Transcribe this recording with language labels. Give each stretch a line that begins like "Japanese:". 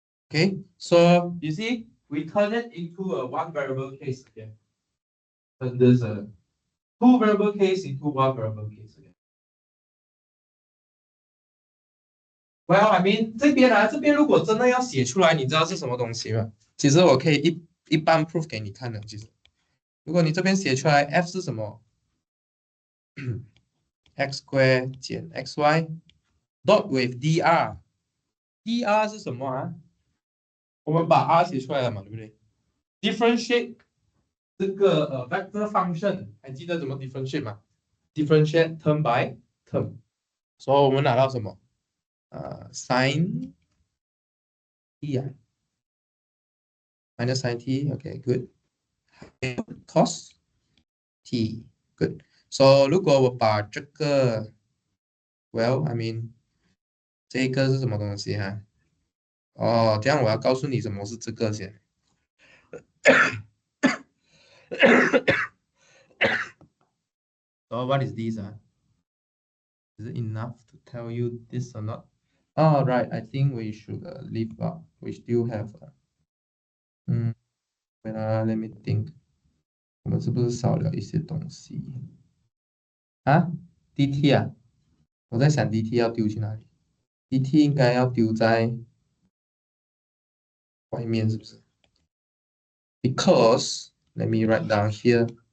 English: Okay, so you see, we turn it into a one variable case again. Turn this two variable case into one variable case again. Well, I mean
Chinese: 这边如果真的要写出来，你知道是什么东西吗？其实我可以一般 proof 给你看的。其实，如果你这边写出来 f 是什么，x square 减 xy dot with dr，dr 是什么啊？我们把 r 写出来了嘛，对不对 ？differentiate 这个vector function， 还记得怎么 differentiate 吗 ？
English: differentiate term by term，
Chinese: 所以我们拿到什么？sin t 啊 ，minus sin t，OK good， cos t good。 So 如果我把这个 ，
English: well I mean
Chinese: 这个是什么东西哈？哦，这样我要告诉你什么是这个先。
English: So what is this? Is it enough to tell you this or not? Oh, right. I think we should leave out. We still have. Let me think.
Chinese: 我们是不是少了一些东西啊？DT 啊，我在想 DT 要丢去哪里？DT 应该要丢在外面，是不是 ？
English: Because let me write down here.